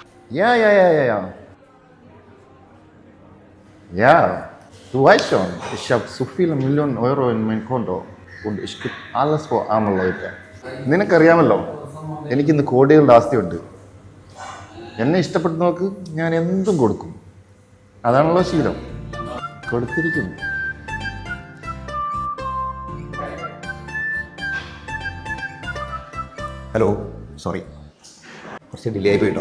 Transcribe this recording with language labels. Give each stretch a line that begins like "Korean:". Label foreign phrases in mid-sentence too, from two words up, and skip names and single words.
German: Ja. Ja, du weißt schon, ich habe so viele Millionen Euro in mein Konto und ich gebe alles für arme Leute.
Malayalam: നിനക്കറിയാമല്ലോ എനിക്കിന്ന് കോടികളുടെ ആസ്തിയുണ്ട്. എന്നെ ഇഷ്ടപ്പെടുന്നവർക്ക് ഞാൻ എന്തും കൊടുക്കും. അതാണല്ലോ ശീലം. കൊടുത്തിരിക്കുന്നു.
English: hello, sorry,
Malayalam: കുറച്ച് ഡിലേ ആയി പോയിട്ടോ.